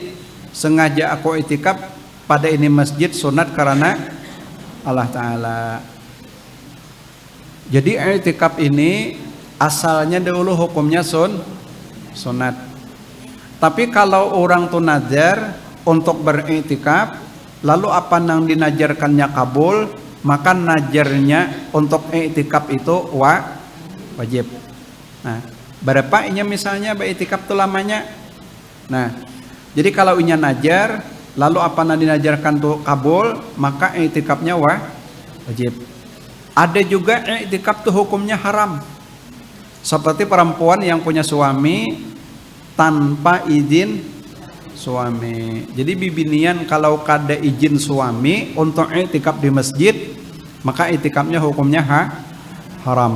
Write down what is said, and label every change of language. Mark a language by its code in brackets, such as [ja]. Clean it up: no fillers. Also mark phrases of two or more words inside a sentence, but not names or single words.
[id] Sengaja aku i'tikaf pada ini masjid sunat karena Allah Ta'ala. Jadi i'tikaf ini asalnya dahulu hukumnya sunat. Tapi kalau orang tuh nazar untuk beriktikaf, lalu apa yang dinajarkannya kabul, maka najarnya untuk iktikaf itu wajib. Nah, berapa inya misalnya beriktikaf itu lamanya? Nah, jadi kalau inya najar, lalu apa yang dinajarkan tuh kabul, maka iktikafnya wajib. Ada juga iktikaf tuh hukumnya haram. Seperti perempuan yang punya suami tanpa izin suami. Jadi bibinian kalau kada izin suami untuk i'tikaf di masjid, maka i'tikafnya hukumnya haram.